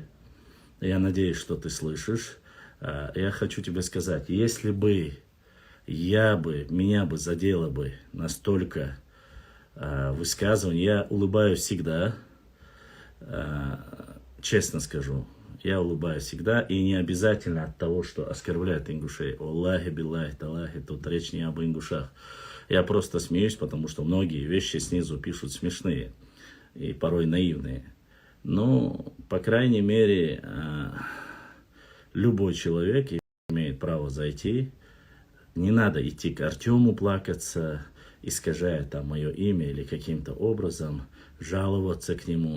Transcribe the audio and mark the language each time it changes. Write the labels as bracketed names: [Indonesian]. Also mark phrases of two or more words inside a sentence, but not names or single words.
[Russian] Я надеюсь, что ты слышишь. Я хочу тебе сказать, если бы меня бы задело бы настолько высказывание, я улыбаюсь всегда, честно скажу, я улыбаюсь всегда, и не обязательно от того, что оскорбляют ингушей. [Arabic] والله بالله تالله, [Russian] тут речь не об ингушах. Я просто смеюсь, потому что многие вещи снизу пишут смешные и порой наивные. Но, по крайней мере, любой человек имеет право зайти. Не надо идти к Артему плакаться, искажая там мое имя или каким-то образом жаловаться к нему.